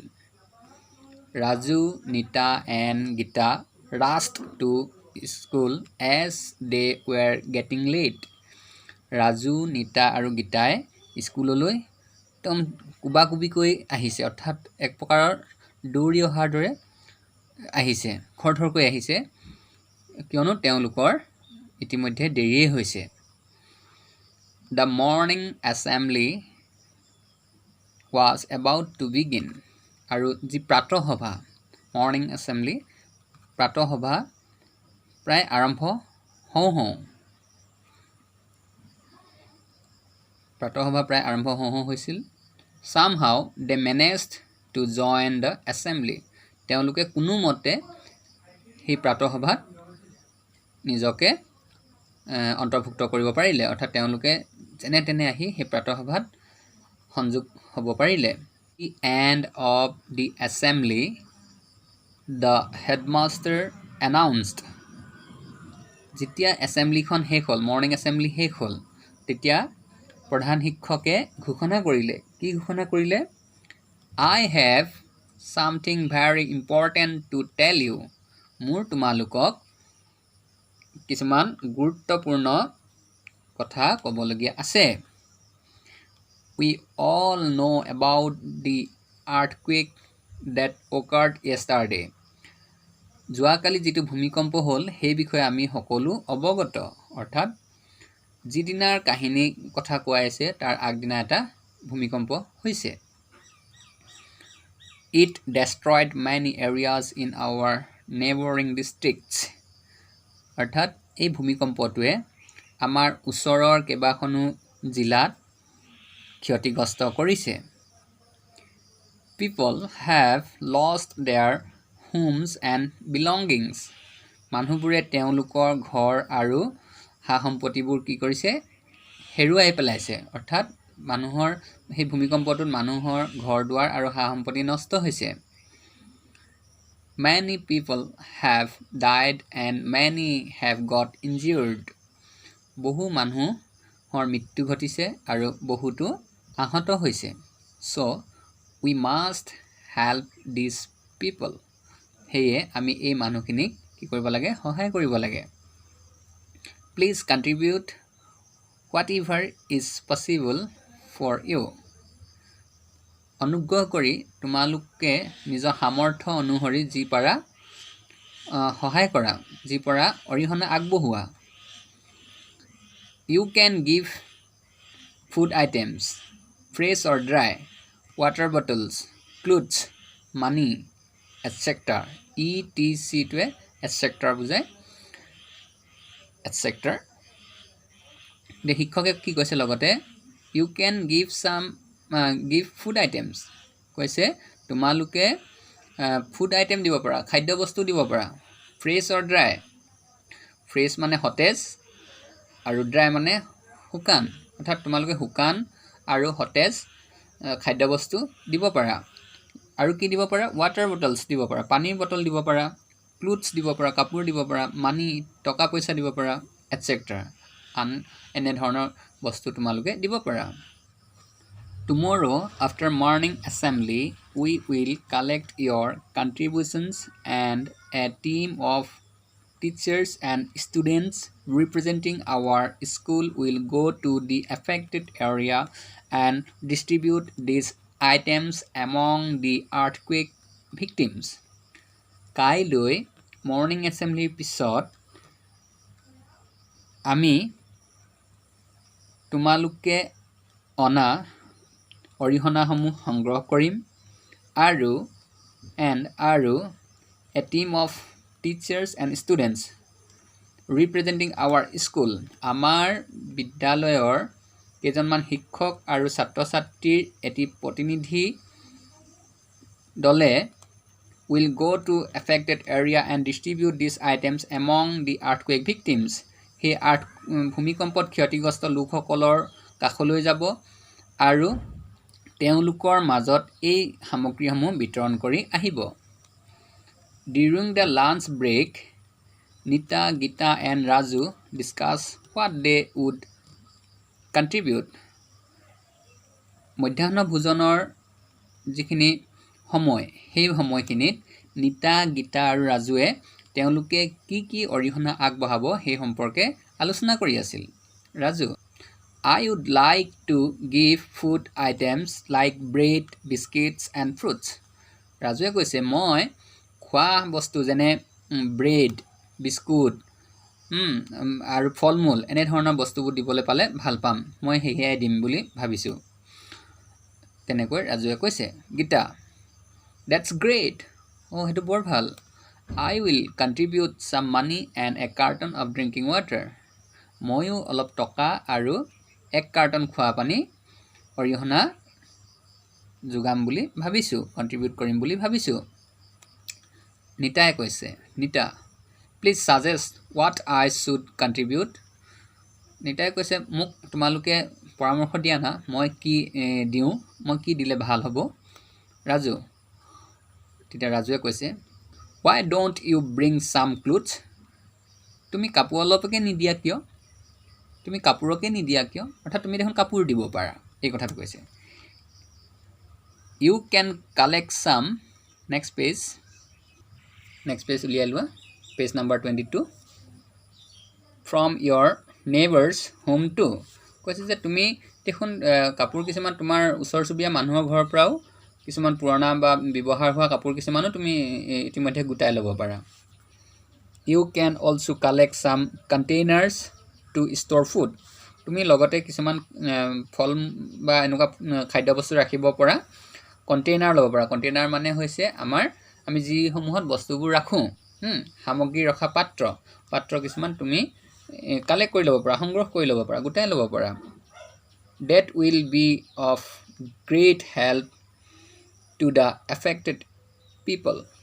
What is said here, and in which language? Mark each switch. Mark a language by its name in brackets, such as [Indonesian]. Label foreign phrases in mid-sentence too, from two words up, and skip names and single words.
[English] Raju Nita and Gita rushed to school as they were getting late [Assamese] ৰাজু নিতা আৰু গীতাই স্কুললৈ একদম কুবাকুবিকৈ আহিছে অৰ্থাৎ এক প্ৰকাৰৰ দৌৰি অহাৰ দৰে আহিছে খৰধৰকৈ আহিছে কিয়নো তেওঁলোকৰ ইতিমধ্যে দেৰিয়ে হৈছে [English] the morning assembly was about to begin [Assamese] আৰু যি প্ৰাতঃসভা [English] morning assembly [Assamese] প্ৰাতঃসভা প্ৰায় আৰম্ভ হওঁ হওঁ প্ৰাতঃসভা প্ৰায় আৰম্ভ হওঁ হওঁ হৈছিল [English] somehow they managed to join the assembly [Assamese] তেওঁলোকে কোনোমতে সেই প্ৰাতঃসভাত নিজকে অন্তৰ্ভুক্ত কৰিব পাৰিলে অৰ্থাৎ তেওঁলোকে যেনে তেনে আহি সেই প্ৰাতঃসভাত সংযোগ হ'ব পাৰিলে [English] the end of the assembly the headmaster announced [Assamese] যেতিয়া এছেম্বলিখন শেষ হ'ল [English] morning assembly [Assamese] শেষ হ'ল তেতিয়া প্ৰধান শিক্ষকে ঘোষণা কৰিলে কি ঘোষণা [English] কৰিলে I have something very important to tell you [Assamese] মোৰ তোমালোকক কিছুমান গুৰুত্বপূৰ্ণ কথা ক'বলগীয়া আছে [English] We all know about the earthquake that occurred yesterday [Assamese] যোৱাকালি যিটো ভূমিকম্প হ'ল সেই বিষয়ে আমি সকলো অৱগত অৰ্থাৎ যিদিনাৰ কাহিনী কথা কোৱা আছে তাৰ আগদিনা এটা ভূমিকম্প হৈছে [English] It destroyed many areas in our neighboring districts [Assamese] অৰ্থাৎ এই ভূমিকম্পটোৱে আমাৰ ওচৰৰ কেইবাখনো জিলাত ক্ষতিগ্ৰস্ত কৰিছে [English] People have lost their homes and belongings [Assamese] মানুহবোৰে তেওঁলোকৰ ঘৰ আৰু সা-সম্পত্তিবোৰ কি কৰিছে হেৰুৱাই পেলাইছে অৰ্থাৎ মানুহৰ সেই ভূমিকম্পটোত মানুহৰ ঘৰ-দুৱাৰ আৰু সা-সম্পত্তি নষ্ট হৈছে [English] Many people have died and many have got injured [Assamese] বহু মানুহৰ মৃত্যু ঘটিছে আৰু বহুতো আহত হৈছে [English] So we must help these people [Assamese] হেয়ে আমি এই মানুহখিনিক কি কৰিব লাগে সহায় কৰিব লাগে [English] Please contribute whatever is possible for you [Assamese] অনুগ্ৰহ কৰি তোমালোকে নিজৰ সামৰ্থ্য অনুসৰি যি পাৰা সহায় কৰা যি পাৰা অৰিহণা আগবঢ়োৱা [English] You can give food items fresh or dry water bottles clothes money etc etc [Assamese] টোৱে etc বুজায় etc the শিক্ষকে কি কৈছে লগতে [English] you can give food items [Assamese] কৈছে তোমালোকে [English] food item [Assamese] দিব পাৰা খাদ্য বস্তু দিব পাৰা [English] fresh or dry fresh [Assamese] মানে সতেজ আৰু dry মানে শুকান অৰ্থাৎ তোমালোকে শুকান আৰু সতেজ খাদ্য বস্তু দিব পাৰা আৰু কি দিব পাৰা [English] water bottles [Assamese] দিব পাৰা পানীৰ বটল দিব পাৰা clothes দিব পাৰা কাপোৰ দিব পাৰা মানি টকা পইচা দিব [English] পাৰা etc [Assamese] এনে ধৰণৰ বস্তু তোমালোকে দিব পাৰা [English] Tomorrow after morning assembly we will collect your contributions and a team of teachers and students representing our school will go to the affected area and distribute these items among the earthquake victims [Assamese] কাইলৈ মৰ্ণিং এছেম্বলিৰ পিছত আমি তোমালোকে অনা অৰিহণাসমূহ সংগ্ৰহ কৰিম আৰু [English] a team of teachers and students representing our school [Assamese] আমাৰ বিদ্যালয়ৰ কেইজনমান শিক্ষক আৰু ছাত্ৰ-ছাত্ৰীৰ এটি প্ৰতিনিধি [English] দলে will go to affected area and distribute these items among the earthquake victims [Assamese] সেই ভূমিকম্পত ক্ষতিগ্ৰস্ত লোকসকলৰ কাষলৈ যাব আৰু তেওঁলোকৰ মাজত এই সামগ্ৰীসমূহ বিতৰণ কৰি আহিব [English] During the lunch break Nita, Gita and Raju discuss what they would contribute [Assamese] মধ্যাহ্ন ভোজনৰ যিখিনি সময় সেই সময়খিনিত নিতা গীতা আৰু ৰাজুৱে তেওঁলোকে কি অৰিহণা আগবঢ়াব সেই সম্পৰ্কে আলোচনা কৰি আছিল ৰাজু [English] I would like to give food items like bread, biscuits and fruits. [Assamese] ৰাজুৱে কৈছে মই খোৱা বস্তু যেনে ব্ৰেড বিস্কুট আৰু ফলমূল এনে ধৰণৰ বস্তুবোৰ দিবলৈ পালে ভাল পাম মই হেহিয়াই দিম বুলি ভাবিছোঁ তেনেকৈ ৰাজুৱে কৈছে গীতা [English] That's great. [Assamese] হেতু বৰ ভাল [English] I will contribute some money and a carton of drinking water. [Assamese] ময়ো অলপ টকা আৰু এক কাৰ্টন খোৱা পানী অৰিহণা যোগাম বুলি ভাবিছোঁ কন্ট্ৰিবিউট কৰিম বুলি ভাবিছোঁ নিতাই কৈছে নিতা [English] please suggest what I should contribute [Assamese] নিতাই কৈছে মোক তোমালোকে পৰামৰ্শ দিয়া না মই কি দিওঁ মই কি দিলে ভাল হ'ব ৰাজু তেতিয়া ৰাজুৱে কৈছে [English] Why don't you bring some clothes [Assamese] তুমি কাপোৰ অলপকে নিদিয়া কিয় তুমি কাপোৰকে নিদিয়া কিয় অৰ্থাৎ তুমি দেখোন কাপোৰ দিব পাৰা এই কথাটো কৈছে [English] you can collect some next page [Assamese] উলিয়াই লোৱা [English] page number 22 from your neighbors home too [Assamese] কৈছে যে তুমি দেখোন কাপোৰ কিছুমান তোমাৰ ওচৰ চুবুৰীয়া মানুহৰ ঘৰৰ পৰাও কিছুমান পুৰণা বা ব্যৱহাৰ হোৱা কাপোৰ কিছুমানো তুমি ইতিমধ্যে গুটাই ল'ব পাৰা you [English] can also collect some containers to store food [Assamese] তুমি লগতে কিছুমান ফল বা এনেকুৱা খাদ্যবস্তু ৰাখিব পৰা কন্টেইনাৰ ল'ব পাৰা কন্টেইনাৰ মানে হৈছে আমি যি সমূহত বস্তুবোৰ ৰাখোঁ সামগ্ৰী ৰখা পাত্ৰ কিছুমান তুমি কালেক্ট কৰি ল'ব পাৰা সংগ্ৰহ কৰি ল'ব পাৰা গুটাই ল'ব পাৰা [English] that will be of great help to the affected people